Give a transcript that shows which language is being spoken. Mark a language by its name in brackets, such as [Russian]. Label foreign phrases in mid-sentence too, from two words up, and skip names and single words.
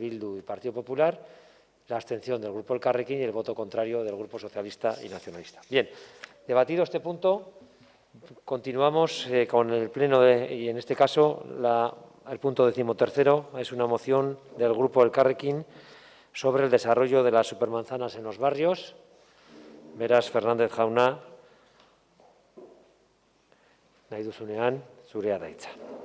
[Spanish] Bildu y Partido Popular, la abstención del Grupo El Carrequín y el voto contrario del Grupo Socialista y Nacionalista. Bien, debatido este punto, continuamos con el pleno y, en este caso, el punto 13º es una moción del Grupo El Carrequín sobre el desarrollo de las supermanzanas en los barrios. [Basque] Beraz, Fernández jauna, nahi duzunean, zurea da hitza.